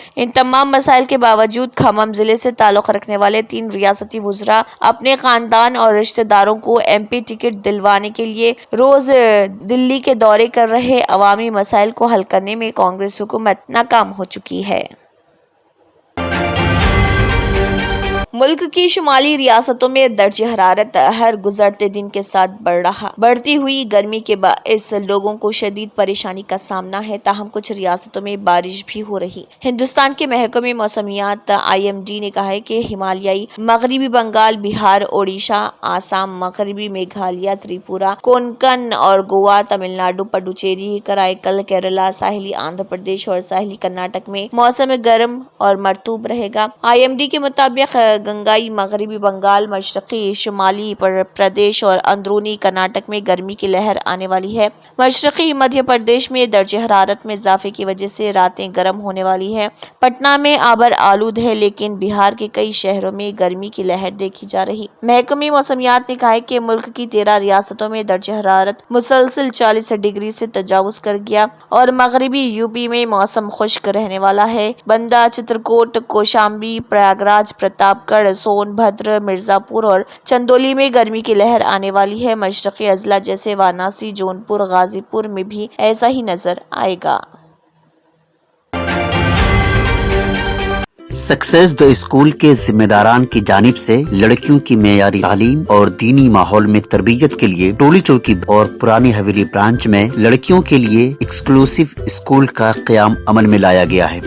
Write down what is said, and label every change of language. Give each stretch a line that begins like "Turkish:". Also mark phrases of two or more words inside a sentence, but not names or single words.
Urdu: ان تمام مسائل کے باوجود کھمم ضلعے سے تعلق رکھنے والے 3 ریاستی وزرا اپنے خاندان اور رشتہ داروں کو MP ٹکٹ دلوانے کے لیے روز دہلی کے دورے کر رہے. عوامی مسائل کو حل کرنے میں کانگریس حکومت ناکام ہو چکی ہے. ملک کی شمالی ریاستوں میں درجہ حرارت ہر گزرتے دن کے ساتھ بڑھتی ہوئی گرمی کے باعث لوگوں کو شدید پریشانی کا سامنا ہے، تاہم کچھ ریاستوں میں بارش بھی ہو رہی۔ ہندوستان کے محکمہ موسمیات IMD نے کہا ہے کہ ہمالیائی مغربی بنگال، بہار، اوڈیشہ، آسام، مغربی میگھالیہ، تریپورہ، کونکن اور گوا، تمل ناڈو، پڈوچیری، کرائیکل، کیرالہ، ساحلی آندھرا پردیش اور ساحلی کرناٹک میں موسم گرم اور مرطوب رہے گا۔ IMD کے مطابق گنگائی مغربی بنگال، مشرقی شمالی پردیش اور اندرونی کرناٹک میں گرمی کی لہر آنے والی ہے۔ مشرقی مدھیہ پردیش میں درجہ حرارت میں اضافے کی وجہ سے راتیں گرم ہونے والی ہیں۔ پٹنہ میں آبر آلود ہے، لیکن بہار کے کئی شہروں میں گرمی کی لہر دیکھی جا رہی۔ محکمہ موسمیات نے کہا ہے کہ ملک کی 13 ریاستوں میں درجہ حرارت مسلسل 40 ڈگری سے تجاوز کر گیا اور مغربی UP میں موسم خشک رہنے والا ہے۔ بندہ، چترکوٹ، کوشامبی، پریاگراج، پرتاپ گڑھ، سون بھدر، مرزا پور اور چندولی میں گرمی کی لہر آنے والی ہے۔ مشرقی اضلاع جیسے وارانسی، جونپور، غازی پور میں بھی ایسا ہی نظر آئے گا۔ سکسیس دی اسکول کے ذمہ داران کی جانب سے لڑکیوں کی معیاری تعلیم اور دینی ماحول میں تربیت کے لیے ٹولی چوکی اور پرانی حویلی برانچ میں لڑکیوں کے لیے
English: exclusive school
Urdu: کا قیام عمل میں لایا گیا ہے۔